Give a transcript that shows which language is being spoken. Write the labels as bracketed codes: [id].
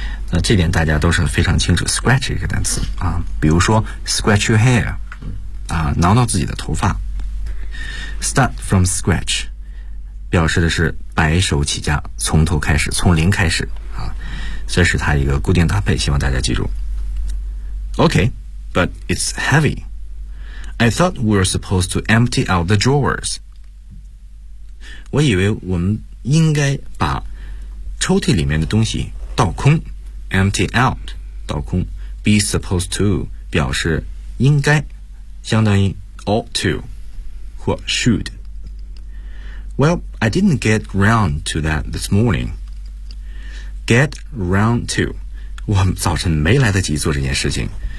[zh] 那这点大家都是非常清楚 ，scratch 这个单词啊，比如说 [en] scratch your hair， [zh] 啊，挠挠自己的头发。 [en] Start from scratch， [zh] 表示的是白手起家，从头开始，从零开始啊。这是它一个固定搭配，希望大家记住。 [en] Okay， but it's heavy。 I thought we were supposed to empty out the drawers. [zh] 我以为我们应该把抽屉里面的东西倒空。 [en] Empty out, [zh] 倒空。 [en] Be supposed to, [zh] 表示应该，相当于 [en] ought to, [zh] 或 [en] should. Well, I didn't get round to that this morning. Get round to. [zh] 我早晨没来得及做这件事情。